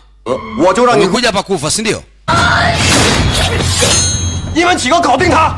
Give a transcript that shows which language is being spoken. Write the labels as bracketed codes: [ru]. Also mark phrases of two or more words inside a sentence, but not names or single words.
[zh] 我就让你 [sw] umekuja hapa kufa, si ndio? [zh] 你们几个搞定他。